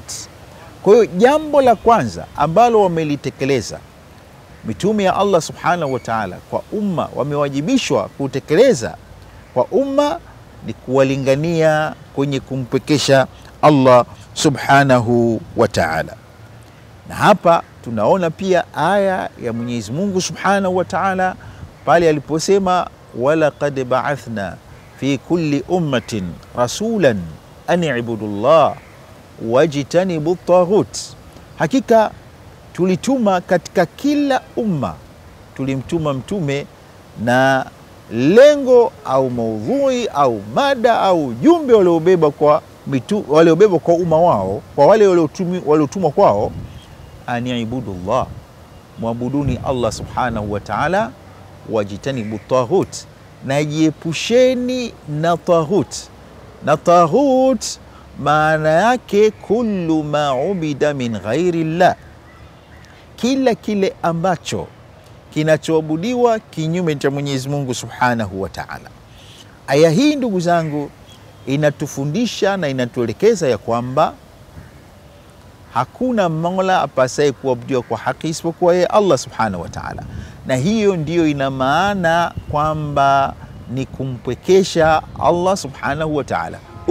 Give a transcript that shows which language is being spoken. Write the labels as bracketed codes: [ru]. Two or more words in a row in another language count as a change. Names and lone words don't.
[sw] Kwa hiyo jambo la kwanza ambalo wamelitekeleza mitume ya [ar] الله سبحانه وتعالى [sw] kwa umma, wamewajibishwa kutekeleza kwa umma, ni kuwalingania kwenye kumpekesha [ar] الله سبحانه وتعالى. [sw] Na hapa tunaona pia aya ya Mwenyezi Mungu [ar] سبحانه وتعالى [sw] pale aliposema [ar] ولقد بعثنا في كل أمة رسولا أن اعبدوا الله واجتنبوا الطاغوت, [sw] hakika tulituma katika kila umma, tulimtuma mtume na lengo au maudhui au mada au jumbe waliobeba kwa umma wao, kwa wale waliotumwa kwao, [ar] أن اعبدوا الله, [sw] muabuduni [ar] الله سبحانه وتعالى, واجتنبوا الطاغوت, [sw] na jiepusheni na taghut. Na taghut maana yake [ar] كل ما عبد من غير الله, [sw] kila kile ambacho kinachoabudiwa kinyume cha Mwenyezi Mungu [ar] سبحانه وتعالى. [sw] Aya hii ndugu zangu inatufundisha na inatuelekeza ya kwamba hakuna mola apasaye kuabudiwa kwa haki isipokuwa yeye [ar] الله سبحانه وتعالى, [sw] na hiyo ndiyo ina maana kwamba ni kumpwekesha [ar] الله سبحانه وتعالى.